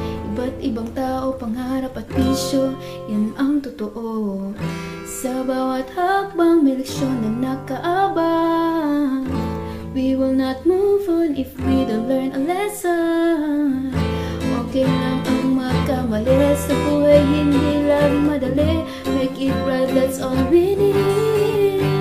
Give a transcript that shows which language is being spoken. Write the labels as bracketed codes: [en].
[tl] Iba't ibang tao, pangarap at bisyo, yan ang totoo. Sa bawat hakbang may leksyon na nakaabang. [en] We will not move on if we don't learn a lesson. [tl] Okay lang ang magkamali, sa buhay hindi lang madali. [en] Make it right, that's all we need.